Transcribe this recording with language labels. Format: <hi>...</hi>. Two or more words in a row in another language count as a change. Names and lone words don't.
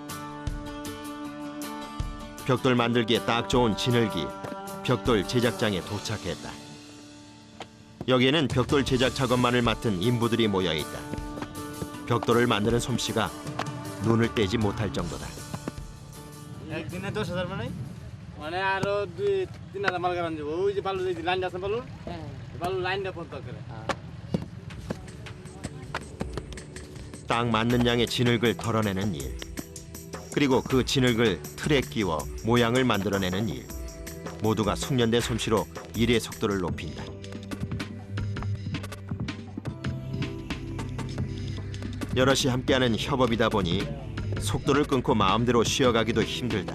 <ko>벽돌 만들기에 딱 좋은 진흙이 벽돌 제작장에 도착했다. 여기에는 벽돌 제작 작업만을 맡은 인부들이 모여 있다. 벽돌을 만드는 솜씨가 눈을 떼지 못할 정도다.</ko> <hi>एक दिन 10,000 में नहीं</hi> <bn>মানে আরো 2-3 মাল গারান যাব ওই যে বালু যে লাইন আছে বালু বালু লাইনটা পর্যন্ত করে</bn> <ko>딱 맞는 양의 진흙을 덜어내는 일, 그리고 그 진흙을 틀에 끼워 모양을 만들어내는 일, 모두가 숙련된 솜씨로 일의 속도를 높인다. 여럿이 함께하는 협업이다 보니 속도를 끊고 마음대로 쉬어가기도 힘들다.</ko>